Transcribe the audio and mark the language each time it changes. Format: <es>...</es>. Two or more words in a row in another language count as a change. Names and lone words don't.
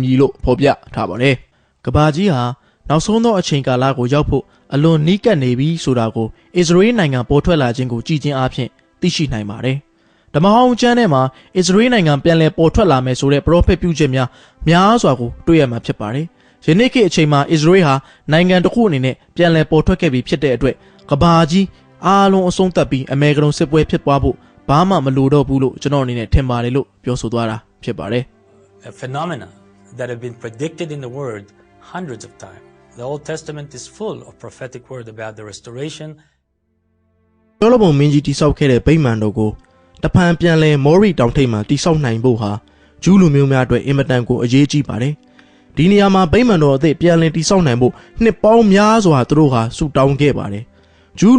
<my>ည်လို့ဖော်ပြထားပါတယ်။ကဘာကြီးဟာနောက်ဆုံးသောအချိန်ကာလကိုရောက်ဖို့အလွန်နီးကပ်နေပြီဆိုတာကိုအစ္စရေးနိုင်ငံပေါ်ထွက်လာခြင်းကိုကြည်ချင်းအားဖြင့်သိရှိနိုင်ပါတယ်။ဓမ္မဟောင်းကျမ်းထဲမှာအစ္စရေးနိုင်ငံပြန်လည်ပေါ်ထွက်လာမယ်ဆိုတဲ့ပရောဖက်ပြုချက်များစွာကိုတွေ့ရမှာဖြစ်ပါတယ်။ယနေ့ခေတ်အချိန်မှာအစ္စရေးဟာနိုင်ငံတစ်ခုအနေနဲ့ပြန်လည်ပေါ်ထွက်ခဲ့ပြီဖြစ်တဲ့အတွက်ကဘာကြီးအားလုံးအဆုံးသတ်ပြီးအမေရိကန်စစ်ပွဲဖြစ်ပွားဖို့ဘာမှမလိုတော့ဘူးလို့ကျွန်တော်အနေနဲ့ထင်ပါတယ်လို့ပြောဆိုသွားတာဖြစ်ပါတယ်</my> <en>A phenomena that have been predicted in the word hundreds of times. The Old Testament is full of prophetic word about the restoration.</en> <my>တော်လဘုံမင်းကြီးတိဆောက်ခဲ့တဲ့ဗိမာန်တော်ကိုတဖန်ပြန်လဲမော်ရီတောင်ထိပ်မှာတိဆောက်နိုင်ဖို့ဟာဂျူးလူမျိုးများအတွက်အင်မတန်ကိုအရေးကြီး ပါတယ်။ဒီနေရာမှာဗိမာန်တော်အသစ်ပြန်လည်တိဆောက်နိုင်ဖို့နှစ်ပေါင်းများစွာသူတို့ဟာဆုတောင်းခဲ့ပါတယ်။ဂျူးလူ</my>